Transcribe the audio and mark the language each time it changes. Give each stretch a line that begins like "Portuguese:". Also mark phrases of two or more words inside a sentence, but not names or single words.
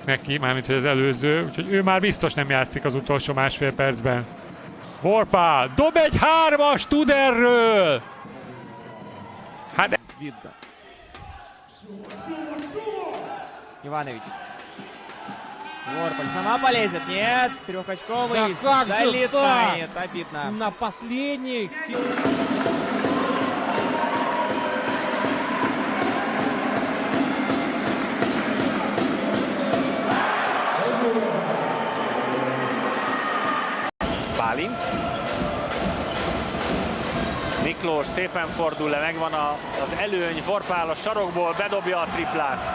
Hungarian: neki, mármint hogy az előző, úgyhogy ő már biztos nem játszik az utolsó másfél percben. Vorpál, dob egy 3-as, tud erről! Hát...
Russian: Иванович. Vorpal сама полезет, нет, трехочковый, Да как же залетает, обидно. На последних...
Hungarian: Bálint. Miklós szépen fordul le, megvan az előny, Vorpál a sarokból bedobja a triplát.